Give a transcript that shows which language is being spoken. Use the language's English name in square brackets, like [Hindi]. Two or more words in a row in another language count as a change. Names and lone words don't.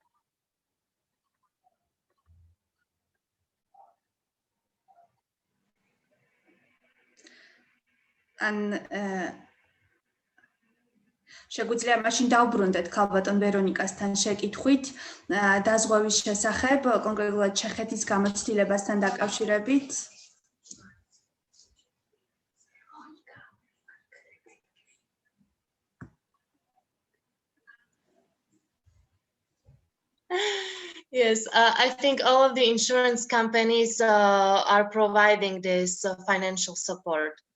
[Georgian] ან შეგვიძლია მაშინ დავბრუნდეთ ქალბატონ ვერონიკასთან შეკითხვით დაზღვევის შესახებ, კონკრეტულად ჩეხეთის გამოცდილებასთან დაკავშირებით. [English] Yes, I think all of the insurance companies are providing this financial support.